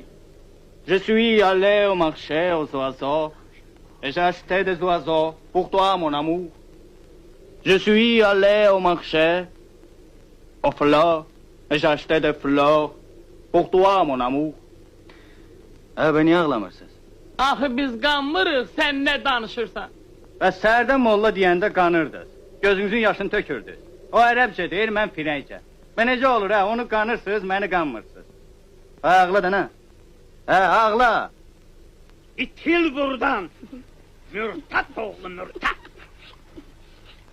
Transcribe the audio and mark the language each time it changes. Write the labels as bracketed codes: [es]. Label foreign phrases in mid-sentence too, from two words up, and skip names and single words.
[fr] Je suis allé au marché aux oiseaux et j'ai acheté des oiseaux pour toi, mon amour. Je suis allé au marché aux fleurs et j'ai acheté des fleurs pour toi, mon amour. [az] Beni ağlamırsınız. Axı biz qanmırıq, sən nə danışırsan? Və sərdə molla deyəndə qanırdınız. Gözünüzün yaşını tökürdünüz. O ərəbcə deyir, mən firəncə. Və necə olur, hə? Onu qanırsınız, məni qanmırsınız. Ağla da nə? Hə, ağla. İtil buradan. Mürtat oğlu mürtat.